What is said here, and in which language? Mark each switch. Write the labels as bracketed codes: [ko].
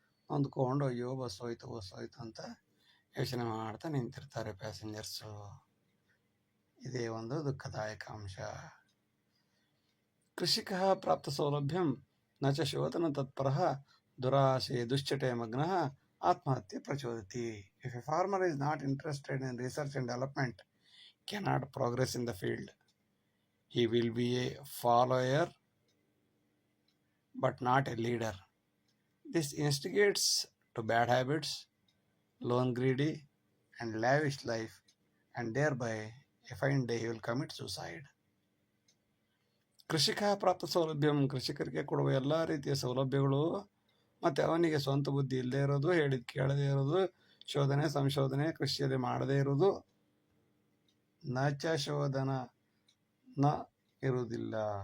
[kn] ಹೊಂದ್ಕೊಂಡು ಅಯ್ಯೋ ಬಸ್ ಹೋಯ್ತು ಅಂತ ಯೋಚನೆ ಮಾಡ್ತಾ ನಿಂತಿರ್ತಾರೆ ಪ್ಯಾಸೆಂಜರ್ಸು. ಇದೇ ಒಂದು ದುಃಖದಾಯಕ ಅಂಶ. [sa] ಕೃಷಿಕ ಪ್ರಾಪ್ತ ಸೌಲಭ್ಯಂ ನ ಚ ಶೋಧನ ತತ್ಪರಃ ದುರಾಶೆ ದುಶ್ಚಟೆ ಮಗ್ನಃ ಆತ್ಮಹತ್ಯೆ ಪ್ರಚೋದತಿ. [en] If a farmer is not interested in research and development, cannot progress in the field. He will be a follower but not a leader. This instigates to bad habits, loan greedy and lavish life, and thereby a fine day he will commit suicide. [sa] ಕೃಷಿಕ ಪ್ರಾಪ್ತ ಸೌಲಭ್ಯಂ, [kn] ಕೃಷಿಕರಿಗೆ ಕೊಡುವ ಎಲ್ಲ ರೀತಿಯ ಸೌಲಭ್ಯಗಳು, ಮತ್ತು ಅವನಿಗೆ ಸ್ವಂತ ಬುದ್ಧಿ ಇಲ್ಲದೆ ಇರೋದು, ಹೇಳಿದ ಕೇಳದೇ ಇರೋದು, ಶೋಧನೆ ಸಂಶೋಧನೆ ಕೃಷಿಯಲ್ಲಿ ಮಾಡದೇ ಇರೋದು, [sa] ನಚ ಶೋಧನ [kn] ನ ಇರುವುದಿಲ್ಲ.